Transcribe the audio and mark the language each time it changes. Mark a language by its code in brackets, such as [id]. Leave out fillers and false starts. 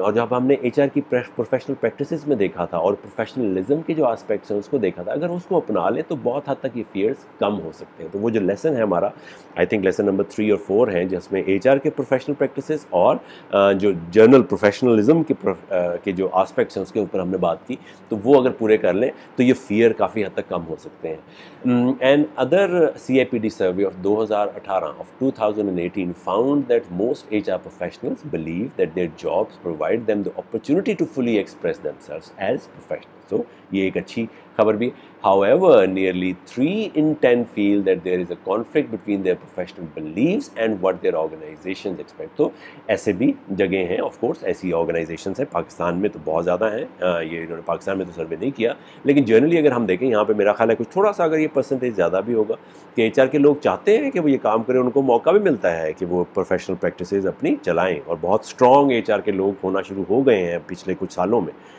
[ur] اور جب ہم نے ایچ آر کی پروفیشنل پریکٹسز میں دیکھا تھا اور پروفیشنلزم کے جو آسپیکٹس ہیں اس کو دیکھا تھا, اگر اس کو اپنا لیں تو بہت حد تک یہ فیئرس کم ہو سکتے ہیں. تو وہ جو لیسن ہے ہمارا, آئی تھنک لیسن نمبر 3 اور 4 ہیں, جس میں ایچ آر کے پروفیشنل پریکٹسز اور جو جرنل پروفیشنلزم کے جو آسپیکٹس ہیں اس کے اوپر ہم نے بات کی, تو وہ اگر پورے کر لیں تو یہ فیئر کافی حد تک کم ہو سکتے ہیں. [en] And other CIPD survey of 2018 found that most HR professionals believe that their jobs provide them the opportunity to fully express themselves as professionals. [ur] So یہ ایک اچھی خبر بھی. [en] However, nearly 3 in 10 feel that there is a conflict between their professional beliefs and what their organizations expect. [ur] تو ایسے بھی جگہیں ہیں, آف کورس ایسی آرگنائزیشنس ہیں, پاکستان میں تو بہت زیادہ ہیں, یہ انہوں نے پاکستان میں تو سروے نہیں کیا, لیکن جنرلی اگر ہم دیکھیں یہاں پہ میرا خیال ہے کچھ تھوڑا سا اگر یہ پرسنٹیج زیادہ بھی ہوگا کہ ایچ آر کے لوگ چاہتے ہیں کہ وہ یہ کام کریں, ان کو موقع بھی ملتا ہے کہ وہ پروفیشنل پریکٹسز اپنی چلائیں, اور بہت اسٹرانگ ایچ آر کے لوگ ہونا شروع ہو گئے ہیں پچھلے کچھ سالوں میں.